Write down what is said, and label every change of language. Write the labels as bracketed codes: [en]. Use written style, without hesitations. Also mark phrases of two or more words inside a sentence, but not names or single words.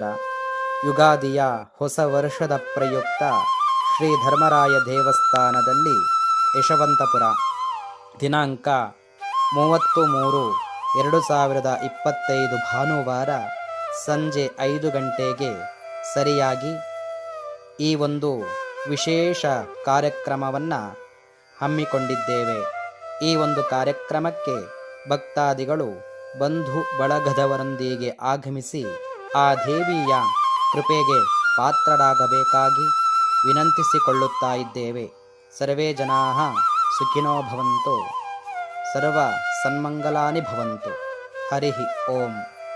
[kn] ಯುಗಾದಿಯ ಹೊಸ ವರ್ಷದ ಪ್ರಯುಕ್ತ ಶ್ರೀ ಧರ್ಮರಾಯ ದೇವಸ್ಥಾನದಲ್ಲಿ ಯಶವಂತಪುರ ದಿನಾಂಕ 30/3/2025 ಭಾನುವಾರ ಸಂಜೆ 5 ಗಂಟೆಗೆ ಸರಿಯಾಗಿ ಈ ಒಂದು ವಿಶೇಷ ಕಾರ್ಯಕ್ರಮವನ್ನು ಹಮ್ಮಿಕೊಂಡಿದ್ದೇವೆ. ಈ ಒಂದು ಕಾರ್ಯಕ್ರಮಕ್ಕೆ ಭಕ್ತಾದಿಗಳು ಬಂಧು ಬಳಗದವರೊಂದಿಗೆ ಆಗಮಿಸಿ ಆ ದೇವಿಯ ಕೃಪೆಗೆ ಪಾತ್ರರಾಗಬೇಕಾಗಿ ವಿನಂತಿಸಿಕೊಳ್ಳುತ್ತಾ ಇದ್ದೇವೆ. [sa] ಸರ್ವೇ ಜನಾಃ ಸುಖಿನೋ ಭವಂತು, ಸರ್ವ ಸನ್ಮಂಗಲಾನಿ ಭವಂತು. ಹರಿ ಓಂ.